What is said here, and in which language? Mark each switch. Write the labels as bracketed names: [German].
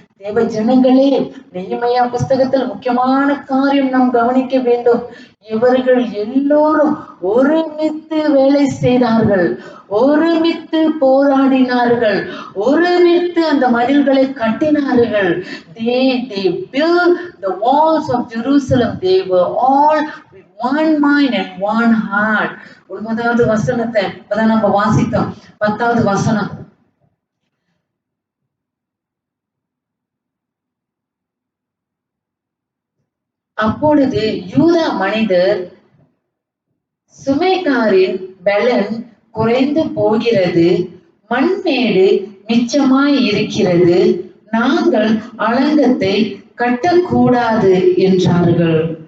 [Tamil] தேவ ஜனங்களே, நெகேமியா புஸ்தகத்தில் முக்கியமான காரியம் நாம் கவனிக்க வேண்டும். இவர்கள் எல்லோரும் ஒருமித்து வேலை செய்தார்கள், ஒருமித்து போராடினார்கள், ஒருமித்து அந்த மதில்களை கட்டினார்கள். [English] They built the walls of Jerusalem. They were all with one mind and one heart. [Tamil] 9வது வசனத்தை இப்பதான் நம்ம வாசித்தோம். 10வது வசனம். அப்பொழுது யூதா மனிதர், சுமைகாரின் பலன் குறைந்து போகிறது, மண்மேடு மிச்சமாய் இருக்கிறது, நாங்கள் அலங்கத்தை கட்டக்கூடாது என்றார்கள்.